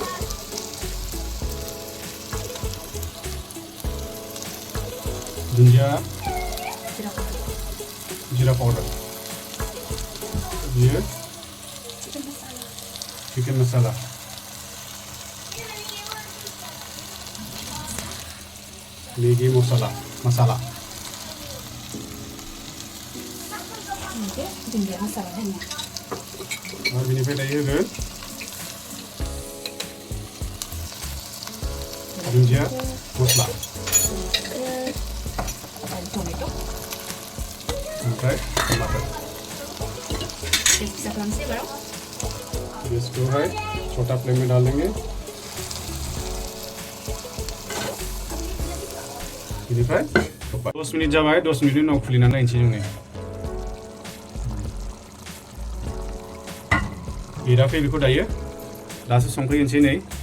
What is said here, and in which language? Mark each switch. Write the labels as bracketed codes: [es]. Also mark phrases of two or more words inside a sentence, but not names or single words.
[brx] दुन्दिया, [hi] जीरा पाउडर, ये चिकन मसाला, मैगी मसाला, [brx] दुन्दिया मसाला होयो। और बेनिफ्राय दायो होगोन दुन्दिया मस्ला, टमेटो, ओमफ्राय टमाटर। bisa खालामसै बाराव। [hi] इसको है छोटा फ्लेम में डाल देंगे। [brx] बेनिफ्राय 10 मिनिट जाबाय। 10 मिनिटनि उनाव खुलिनानै नायनोसै जोङो। एराखै बेखौ दायो। दासो संख्रि होनोसै नै।